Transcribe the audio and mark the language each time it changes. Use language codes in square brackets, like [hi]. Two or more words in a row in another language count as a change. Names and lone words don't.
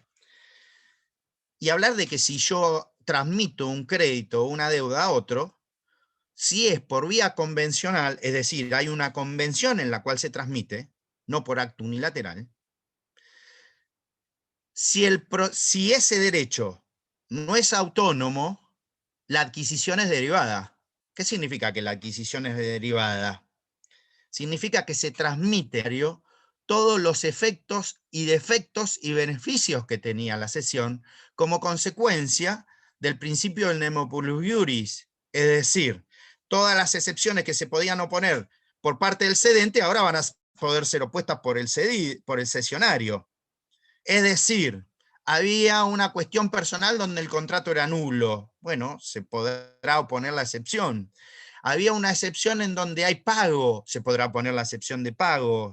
[es] Y hablar de que si yo transmito un crédito o una deuda a otro, si es por vía convencional, es decir, hay una convención en la cual se transmite, no por acto unilateral, si ese derecho no es autónomo, la adquisición es derivada. ¿Qué significa que la adquisición es derivada? Significa que se transmite todos los efectos y defectos y beneficios que tenía la cesión como consecuencia del principio del [la] nemo plus iuris, [es] es decir, todas las excepciones que se podían oponer por parte del cedente ahora van a poder ser opuestas por el cesionario. Es decir, había una cuestión personal donde el contrato era nulo. Bueno, se podrá oponer la excepción. Había una excepción en donde hay pago, se podrá poner la excepción de pago.